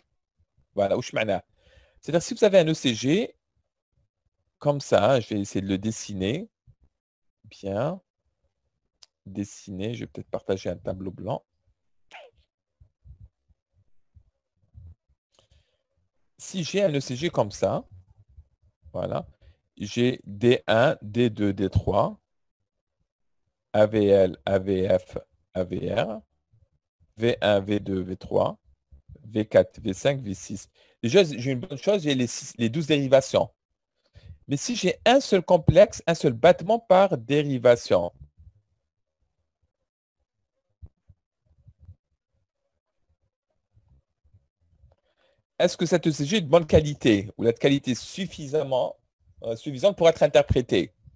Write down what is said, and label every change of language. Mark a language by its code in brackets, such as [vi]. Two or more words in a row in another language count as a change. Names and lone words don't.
[fr] Voilà, c'est-à-dire si vous avez un ECG, comme ça, je vais essayer de le dessiner. Bien. Dessiner, je vais peut-être partager un tableau blanc. Si j'ai un ECG comme ça, voilà, j'ai D1, D2, D3, AVL, AVF, AVR, V1, V2, V3, V4, V5, V6. Déjà, j'ai une bonne chose, j'ai les 12 dérivations. Mais si j'ai un seul complexe, un seul battement par dérivation, est-ce que cette ECG est de bonne qualité ou la qualité suffisante pour être interprétée?